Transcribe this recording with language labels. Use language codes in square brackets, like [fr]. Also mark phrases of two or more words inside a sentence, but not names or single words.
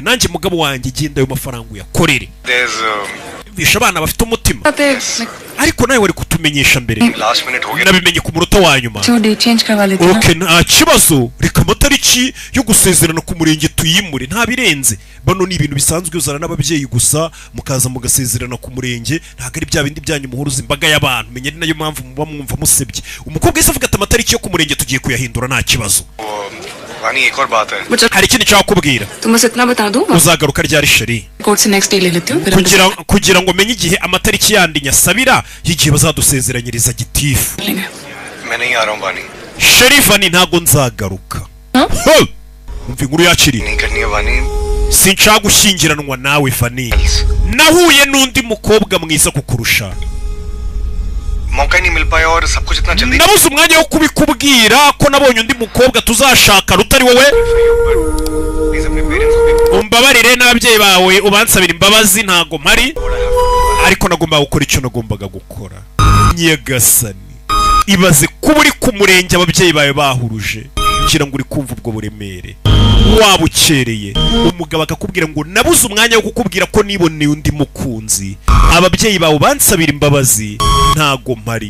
[rw] nanjye mugabo wanjye genda ayo mafaranga uyakorere bisha abana bafite umutima ariko nawe wari kutumenyesha mbere nabimenye ku munota wa nyuma okay nta kibazo reka amatariki yo gusezerana ku murenge tuyimure nta birenze bano ni ibintu bisanzwe uzana n'ababyeyi gusa mukaza mugasezerana ku murenge ntago ari bya bindi byanyu muhuruza imbaga y'abantu menye nayo mpamvu muba mwumva musebye umukobwa yise avuga ati amatariki yo ku murenge tugiye kuyahindura nta kibazo [hi] वानी एक और बात है [rw] hari ikindi cyakubwira [hi] तुम बस इतना बता दो [rw] uzagaruka ryari sheri [hi] कोर्ट से [en] next day [hi] ले लेते हो [rw] kugira ngo menye igihe amatariki yandi nyasabira y'igihe bazadusezeranyiriza gitifu [hi] मैं नहीं आ रहा हूं वानी [rw] sheri Vani ntago nzagaruka umva inkuru yakiri [hi] नहीं करनी है वानी [rw] sinshaka gushyingiranwa nawe Vani nahuye n'undi mukobwa mwiza kukurusha [hi] मौका नहीं मिल पाया और सब कुछ इतना जल्दी [rw] nabuze umwanya wo kubikubwira ko nabonye undi mukobwa tuzashaka rutari wowe ababyeyi bawe ubansabira imbabazi ntago mpari ariko nagomba gukora icyo nagombaga gukora. Nyagasani ibaze kuba uri ku murenge ababyeyi bawe bahuruje kugira ngo uri kumva ubwo buremere waba ukereye umugabo akakubwira ngo nabuze umwanya wo kukubwira ko niboneye undi mukunzi ababyeyi bawe bansabira imbabazi ntago mpari.